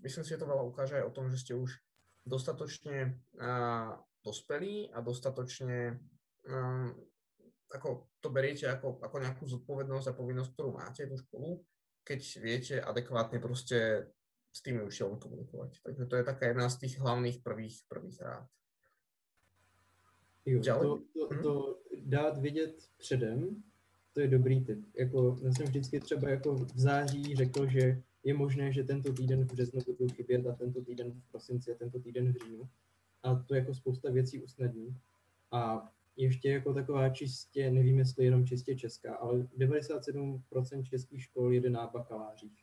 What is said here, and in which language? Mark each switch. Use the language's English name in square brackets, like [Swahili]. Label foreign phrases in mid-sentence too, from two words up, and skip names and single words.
[Slovak] Myslím si, že to veľa ukáže aj o tom, že ste už dostatočne dospelí a dostatočne ako to beriete ako nejakú zodpovednosť a povinnosť, ktorú máte tú školu, keď viete adekvátne proste s tými učiteľmi komunikovať. Takže to je taká jedna z tých hlavných prvých rád. [Czech] Jo, to dát vědět předem, to je dobrý tip. Jako, já jsem vždycky třeba jako v září řekl, že je možné, že tento týden v březnu budou chybět a tento týden v prosinci a tento týden v říjnu. A to jako spousta věcí usnadní. A ještě jako taková čistě, nevím, jestli jenom čistě česká, ale 97% českých škol jede na bakalářích.